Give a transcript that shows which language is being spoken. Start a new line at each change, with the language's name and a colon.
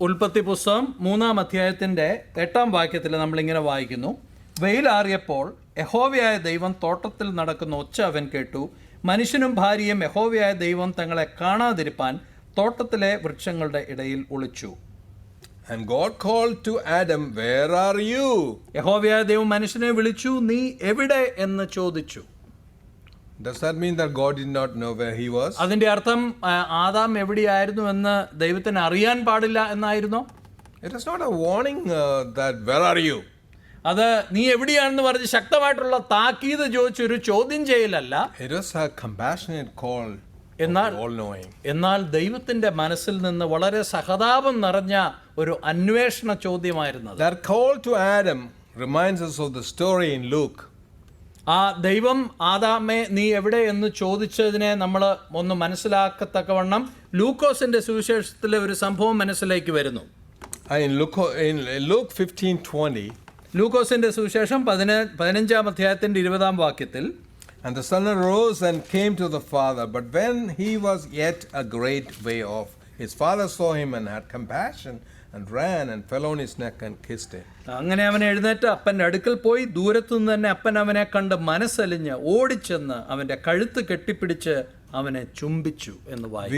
Malayalam: ഉൽപ്പത്തി പുസ്തകം 3-ാം അധ്യായത്തിന്റെ 8-ാം വാക്യത്തിൽ നമ്മളിങ്ങനെ വായിക്കുന്നു: വെയിലാറിയപ്പോൾ യഹോവയായ ദൈവം തോട്ടത്തിൽ നടക്കുന്ന ഒച്ച അവൻ കേട്ടു. മനുഷ്യനും ഭാര്യയും യഹോവയായ ദൈവം തങ്ങളെ കാണാതിരിപ്പാൻ തോട്ടത്തിലെ വൃക്ഷങ്ങളുടെ ഇടയിൽ ഒളിച്ചു.
English: And God called to Adam, where are you?
Malayalam: യഹോവയായ ദൈവം മനുഷ്യനെ വിളിച്ചു, നീ എവിടെ എന്ന് ചോദിച്ചു.
English: Does that mean that God did not know where he was?
Malayalam: അതിന്റെ അർത്ഥം ആദാം എവിടെയായിരുന്നു എന്ന് ദൈവത്തിന് അറിയാൻ പാടില്ല എന്നായിരുന്നോ?
English: It is not a warning that where are you?
Malayalam: അത് നീ എവിടെയാണെന്ന് പറഞ്ഞ് ശക്തമായിട്ടുള്ള താക്കീത് ചോദിച്ചൊരു ചോദ്യം ചെയ്യലല്ല.
English: It was a compassionate call, all knowing.
Malayalam: എന്നാൽ ദൈവത്തിന്റെ മനസ്സിൽ നിന്ന് വളരെ സഹതാപം നിറഞ്ഞ ഒരു അന്വേഷണ ചോദ്യമായിരുന്നത്.
English: That call to Adam reminds us of the story in Luke.
Malayalam: ആ ദൈവം ആദാമേ നീ എവിടെ എന്ന് ചോദിച്ചതിനെ നമ്മൾ ഒന്ന് മനസ്സിലാക്കത്തക്കവണ്ണം ലൂക്കോസിന്റെ സുവിശേഷത്തിലെ ഒരു സംഭവം മനസ്സിലേക്ക് വരുന്നു.
English: In Luke 15:20,
Malayalam: ലൂക്കോസിന്റെ സുവിശേഷം 15-ാം അധ്യായത്തിന്റെ 20-ാം വാക്യത്തിൽ,
English: and the son arose and came to the father, but when he was yet a great way off, his father saw him and had compassion and ran and fell on his neck and kissed him.
Malayalam: അങ്ങനെ അവൻ എഴുന്നേറ്റ് അപ്പൻ്റെ അടുക്കൽ പോയി. ദൂരത്തുനിന്ന് തന്നെ അപ്പൻ അവനെ കണ്ട് മനസ്സലിഞ്ഞ് ഓടിച്ചെന്ന് അവന്റെ കഴുത്ത് കെട്ടിപ്പിടിച്ച് അവനെ ചുംബിച്ചു എന്ന് വായിക്കുന്നു.